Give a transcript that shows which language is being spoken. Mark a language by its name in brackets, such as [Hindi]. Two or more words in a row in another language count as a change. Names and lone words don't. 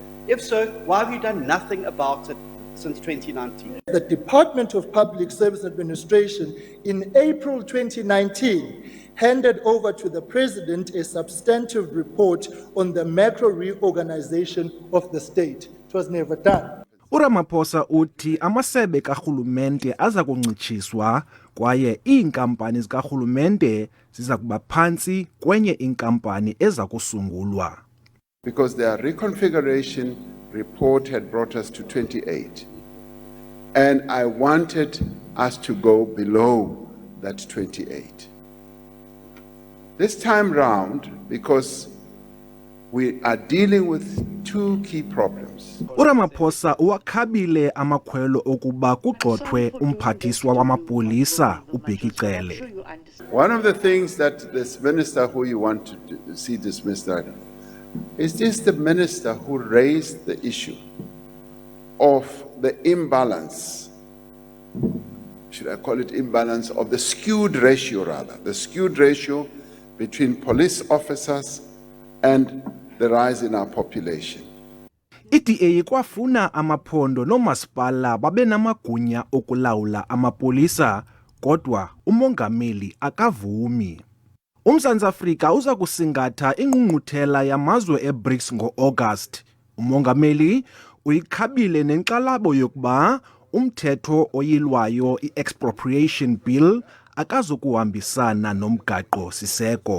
[English] If so, why have you done nothing about it since 2019? The Department of Public Service Administration in April 2019 handed over to the President a substantive report on the macro reorganization of the state. It was never done. [Xhosa] uRamaphosa uthi amasebe karhulumente aza kuncitshiswa kwaye iinkampani zikarhulumente ziza kuba phantsi kwenye inkampani eza kusungulwa. [English] Because their reconfiguration report had brought us to 28. And I wanted us to go below that 28. This time round, because we are dealing with two key problems. [Xhosa] uRamaphosa uwakhabile amakhwelo okuba kugxothwe umphathiswa wamapolisa uBhekicele. [English] One of the things that this minister who you want to see dismissed is this the minister who raised the issue of the imbalance, should I call it imbalance, of the skewed ratio rather, the skewed ratio between police officers and the rise in our population. [Xhosa] iDA kwafuna amaphondo nomasipala babe namagunya okulawula amapolisa, kodwa umongameli akavumi. uMzantsi Afrika uza kusingatha ingqungquthela yamazwe eBRICS ngo-August. Umongameli uyikhabile nenkxalabo yokuba umthetho oyilwayo i- [English] expropriation bill [Xhosa] akazukuhambisana nomgaqo-siseko.